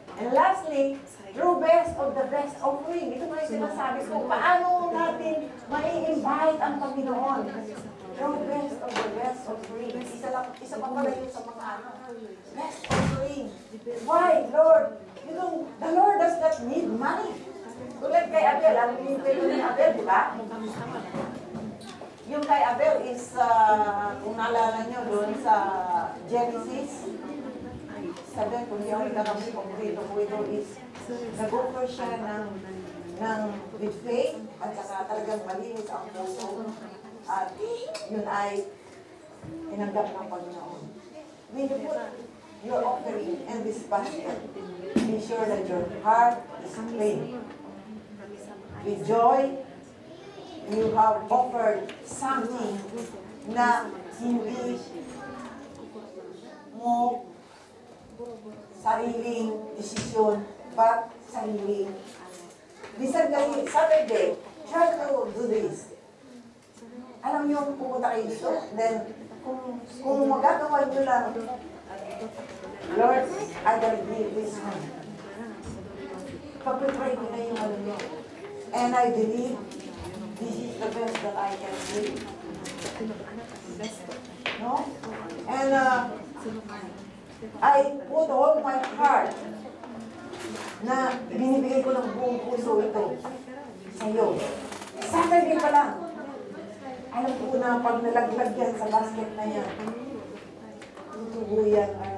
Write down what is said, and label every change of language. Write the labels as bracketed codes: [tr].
[en] And lastly, true best of the best offering. [tl] Ito na yung sinasabi ko. Paano natin mai-invite ang Panginoon? [en] Your best of the best offering. [tl] Isa pa pala yun sa mga ano. [en] Best offering. Why, Lord? The Lord does not need money. [tl] Tulad kay Abel, ang pinipili ni Abel, di ba? Yung kay Abel is, kung naalala nyo doon sa Genesis 7, kung di ako nagkakamali, kung dito po ito is, nag-offer siya [en] with faith, [tl] at saka talagang malinis ang puso, at yun ay tinanggap ng Panginoon. [en] When you put your offering in this basket, be sure that your heart is clean. With joy, you have offered something [tl] na hindi mo sariling desisyon, but sariling. Bisan kayo, Saturday, try to do this. Alam niyo, pumunta kayo dito, then, kung magagawa niyo lang, [en] Lord, I gotta give this one. [tl] Pag-pray ko na yung ano niyo. [en] And I believe this is the best that I can do. No? And I put all my heart [tl] na binibigay ko ng buong puso ito sa'yo. Saturday pa lang. Alam ko na pag nalaglag yan sa basket na yan, tutubo yan.